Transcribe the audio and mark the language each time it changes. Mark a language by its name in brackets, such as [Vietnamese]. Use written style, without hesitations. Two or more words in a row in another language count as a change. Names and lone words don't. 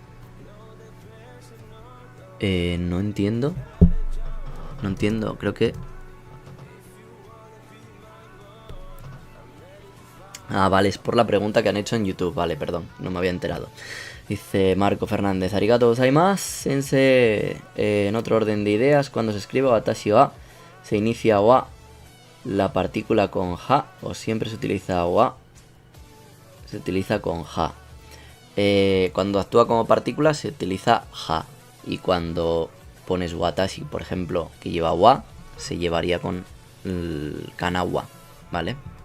[Spanish] No entiendo, creo que... Ah, vale, es por la pregunta que han hecho en YouTube, vale, perdón, no me había enterado. Dice Marco Fernández, [Japanese] ありがとうございます、先生. [Spanish] En otro orden de ideas, cuando se escribe [Japanese] 私は, [Spanish] se inicia wa la partícula con ja o siempre se utiliza wa, se utiliza con ja. Cuando actúa como partícula se utiliza ja, y cuando pones watashi, por ejemplo, que lleva wa, se llevaría con el kana wa, ¿vale?